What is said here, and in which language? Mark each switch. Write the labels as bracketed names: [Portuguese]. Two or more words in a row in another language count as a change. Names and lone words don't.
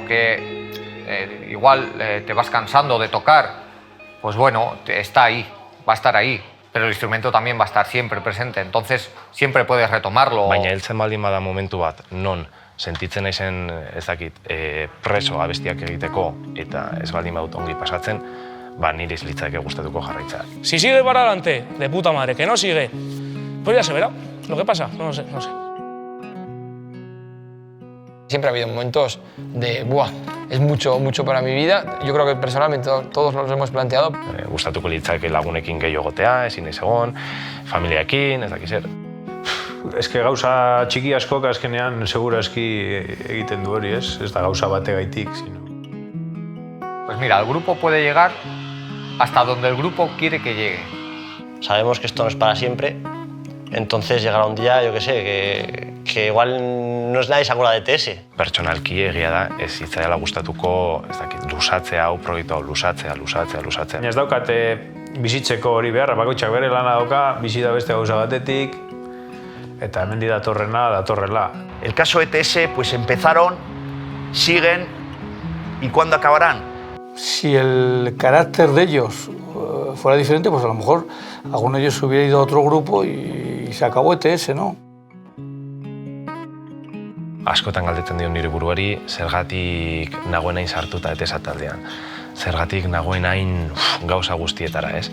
[Spanish] que igual te vas cansando de tocar, pues bueno, está ahí, va a estar ahí, pero el instrumento también va a estar siempre presente, entonces siempre puedes retomarlo. [Basque] Baina heltzen baldin bada momentu bat, non sentitzen naizen, ez dakit, preso abestiak egiteko eta ez baldin badut ongi pasatzen, nire ez litzake gustatuko jarraitza. [Spanish] Si sigue para adelante, de puta madre, que no sigue, pues ya se verá lo que pasa, no sé. Siempre ha habido momentos de, buah, es mucho para mi vida. Yo creo que personalmente todos nos lo hemos planteado. [Basque] Gustatuko litzake lagunekin gehiago egotea, ezin naiz egon, familiakin, ez dakiz zer. Eske gauza txiki askok azkenean segurazki egiten du hori, ez? Ez da gauza bategaitik, sino... [Spanish] Pues mira, el grupo puede llegar hasta donde el grupo quiere que llegue. Sabemos que esto no es para siempre, entonces llegará un día, yo qué sé, que igual no es nadie se acuerda de TS. [Basque] Pertsonalki egia da, ez zitzaidala gustatuko, ez dakit, luzatzea hau proiektu hau, luzatzea. Ez daukate bizitzeko hori behar, bakoitzak bere lana dauka, bizi da beste gauza batetik, eta hemendi datorrela. [Spanish] El caso ETS, pues empezaron, siguen, ¿y cuándo acabarán? Si el carácter de ellos fuera diferente, pues a lo mejor alguno de ellos hubiera ido a otro grupo y se acabó ETS, ¿no? [Basque] Askotan galdetzen dio nire buruari, zergatik nagoen hain sartuta ETS taldean. Zergatik nagoen hain gauza guztietara, ez?